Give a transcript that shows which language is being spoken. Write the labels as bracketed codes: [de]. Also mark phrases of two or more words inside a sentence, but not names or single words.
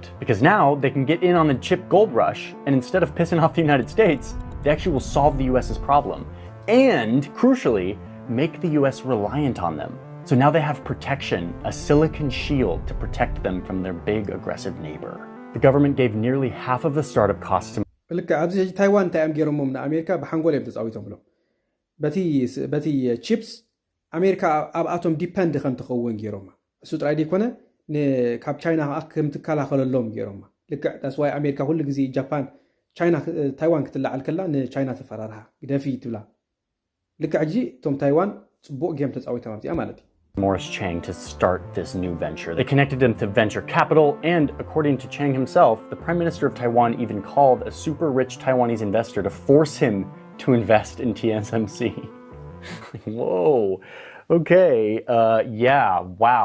[en] Because now they can get in on the chip gold rush, and instead of pissing off the United States, they actually will solve the US's problem. And, crucially, make the US reliant on them. So now they have protection, a silicon shield to protect them from their big aggressive neighbor. The government gave nearly half of the startup costs to [ti] ልክ ኣብዚ ታይዋን እንታይ እዮም ገይሮሞም ንኣሜሪካ ብሓንጎል እዮም ተፃዊቶም ብሎም በቲ ቺፕስ ኣሜሪካ ኣብ ኣቶም ዲፐንድ ከም ትኸውን ገይሮማ እሱ ጥራይ ደይኮነ ካብ ቻይና ከም ትከላኸለሎም ገይሮማ ልክዕ [en] that's why [ti] ኣሜሪካ ኩሉ ግዜ ጃፓን ቻይና ታይዋን ክትላዓል ከላ ንቻይና ተፈራርሃ ግደፊ ትብላ ልክዕ ሕጂ እቶም ታይዋን ጽቡቕ ጌም ተፃዊቶም ኣብዚኣ ማለት እዩ [en] Morris Chang to start this new venture. They connected him to venture capital, and according to Chang himself, the Prime Minister of Taiwan even called a super rich Taiwanese investor to force him to invest in TSMC. Whoa. Okay, yeah, wow.